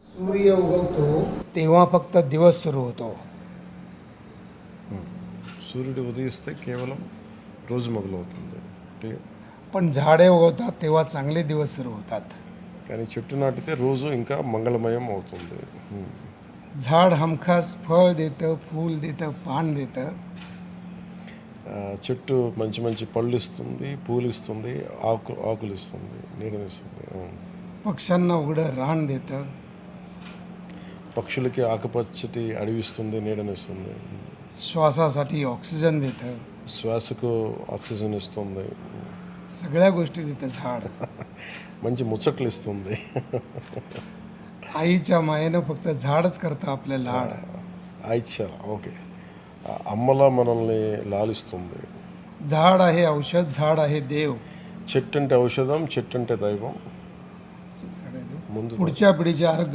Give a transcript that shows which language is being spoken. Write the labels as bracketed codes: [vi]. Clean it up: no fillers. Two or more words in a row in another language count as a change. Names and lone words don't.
[mr] सूर्य उगवतो तेव्हा फक्त दिवस सुरू होतो. [te] సూర్యుడు ఉదయిస్తే కేవలం రోజు మొదలవుతుంది. [mr] पण झाडे उगवतात तेव्हा चांगले दिवस सुरू होतात. [te] కానీ చెట్టు నాటితే రోజు ఇంకా మంగళమయం అవుతుంది. [mr] झाड हमखास फळ देतं, फूल देतं, पान देतं. [te] చెట్టు మంచి మంచి పళ్ళు ఇస్తుంది, పూలు ఇస్తుంది, ఆకులు ఇస్తుంది, నీడనిస్తుంది. [mr] पक्ष्यांना उघडं रान देतं. [te] పక్షులకి ఆకుపచ్చటి అడవిస్తుంది, నీడనిస్తుంది. [mr] श्वासासाठी ऑक्सिजन देतं. [te] శ్వాసకు ఆక్సిజన్ ఇస్తుంది. [mr] सगळ्या गोष्टी देतं झाड. [te] మంచి ముచ్చట్లు ఇస్తుంది. [mr] आईच्या मायेनं फक्त झाडच करतं आपलं लाड. [te] ఆయిచ్చా ఓకే, అమ్మలా మనల్ని లాలిస్తుంది. [mr] झाड आहे औषध, झाड आहे देव. [te] చెట్టు అంటే ఔషధం, చెట్టు అంటే దైవం. ముందు [mr] पुढच्या पिढीच्या आरोग्यासाठी